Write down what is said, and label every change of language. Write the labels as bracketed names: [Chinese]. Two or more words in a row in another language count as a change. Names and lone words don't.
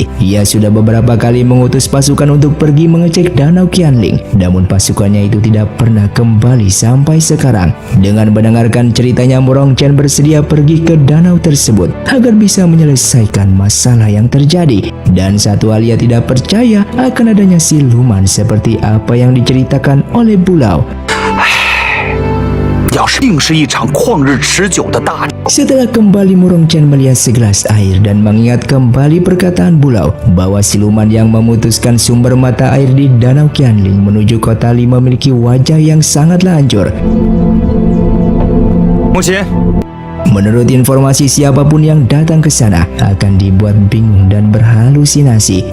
[Indonesian] Ia sudah beberapa kali mengutus pasukan untuk pergi mengecek Danau Qianling, namun pasukannya itu tidak pernah kembali sampai sekarang. Dengan mendengarkan ceritanya, Murong Chen bersedia pergi ke danau tersebut agar bisa menyelesaikan masalah yang terjadi. Dan satu hal, ia tidak percaya akan adanya siluman seperti apa yang diceritakan oleh Bulau. [Chinese] 要是定是一场旷日持久的大战。 [Indonesian] Setelah kembali, Murong Chen melihat segelas air dan mengingat kembali perkataan Bulau bahwa siluman yang memutuskan sumber mata air di Danau Qianling menuju kota Li memiliki wajah yang sangatlah hancur. [Chinese] 母亲， [Indonesian] Menurut informasi, siapapun yang datang ke sana akan dibuat bingung dan berhalusinasi.